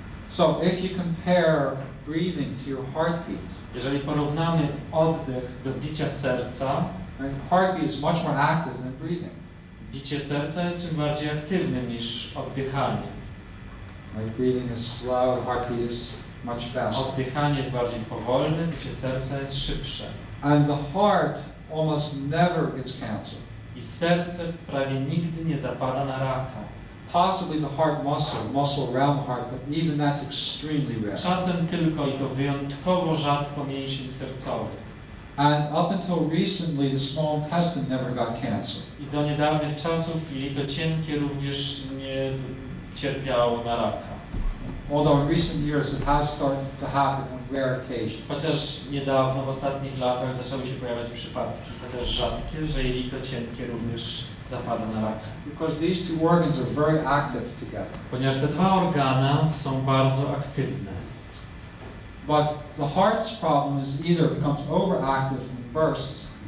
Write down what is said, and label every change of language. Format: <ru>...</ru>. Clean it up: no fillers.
<en>So if you compare breathing to your heartbeat,</en> <pl>Jeżeli porównamy oddech do bicia serca,</pl> <en>right, heartbeat is much more active than breathing.</en> <pl>bicie serca jest czym bardziej aktywnym niż oddychanie.</pl> <en>Right, breathing is slow, heartbeat is much faster.</en> <pl>Oddychanie jest bardziej powolne, bicie serca jest szybsze.</pl> <en>And the heart almost never gets cancer.</en> <pl>I serce prawie nigdy nie zapada na raka.</pl> <en>Possibly the heart muscle around the heart, but even that's extremely rare.</en> <pl>Czasem tylko, i to wyjątkowo rzadko, mięsień sercowy.</pl> <en>And up until recently, the small intestine never got cancer.</en> <pl>I do niedawnych czasów jelito cienkie również nie cierpiało na raka.</pl> <en>Although in recent years it has started to happen on rare occasions.</en> <pl>Chociaż niedawno, w ostatnich latach zaczęły się pojawiać przypadki, chociaż rzadkie, że jelito cienkie również zapada na raka.</pl> <en>Because these two organs are very active together.</en> <pl>Ponieważ te dwa organa są bardzo aktywne.</pl> <en>But the heart's problem is either it becomes overactive and bursts,</en>